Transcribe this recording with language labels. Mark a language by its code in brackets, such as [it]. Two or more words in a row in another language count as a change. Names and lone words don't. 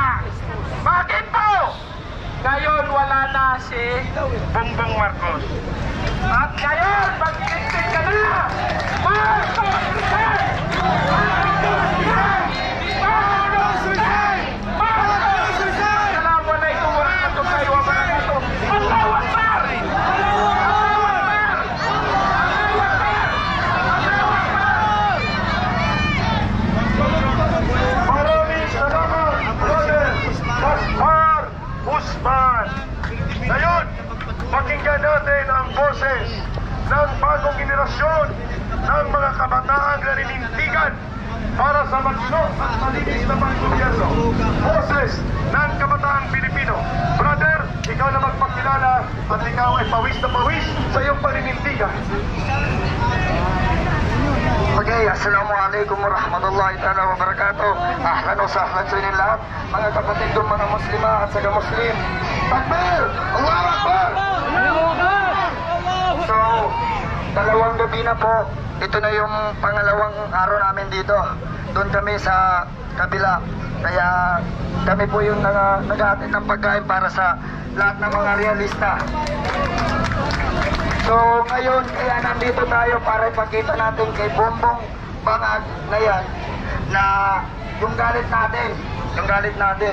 [tl] Bakit po? Ngayon wala na si Bongbong Marcos. At ngayon, mag-iligpit ka na! Marcos Rizal! Marcos Rizal! Marcos Rizal! Marcos Rizal! [ar] السلام عليكم ورحمة الله وبركاته. الله أكبر! [tl] Maraming salamat, Brother Gaspar Guzman. Ngayon, pakinggan natin ang boses ng bagong generasyon ng mga kabataang naninindigan para sa malusog at malinis na panggobyerno. Boses ng kabataang Pilipino. Brother, ikaw na magpakilala at ikaw ay pawis na pawis sa iyong paninindigan. [ar] Okay, السلام عليكم ورحمة الله تعالى وبركاته. أهلاً وسهلاً [tl] sa inyong lahat, mga kapatid ng mga muslima at saka muslim. [ar] تكبير الله أكبر! [tl] So, dalawang gabi na po. Ito na yung pangalawang araw namin dito. Doon kami sa kabila. Kaya kami po yung naghahatid ng pagkain para sa lahat ng mga realista. So ngayon, kaya nandito tayo para ipakita natin kay Bongbong Bangag na yan na yung galit natin.